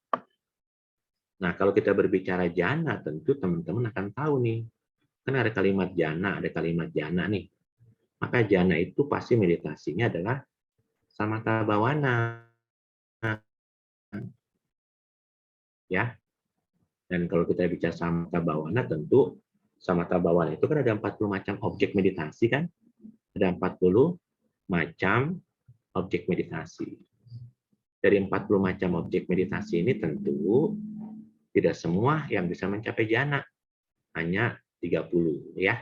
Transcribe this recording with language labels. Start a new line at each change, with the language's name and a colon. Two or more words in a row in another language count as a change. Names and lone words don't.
Indonesian: Nah, kalau kita berbicara jana, tentu teman-teman akan tahu nih. Kan ada kalimat jana, nih. Maka jana itu pasti meditasinya adalah
Pali: samatha bhavana.
Indonesian: Ya. Dan kalau kita bicara
Pali: samatha bhavana,
Indonesian: tentu
Pali: samatha bhavana
Indonesian: itu kan ada 40 macam objek meditasi kan? Ada 40 macam objek meditasi. Dari 40 macam objek meditasi ini tentu tidak semua yang bisa mencapai jana. Hanya 30 ya.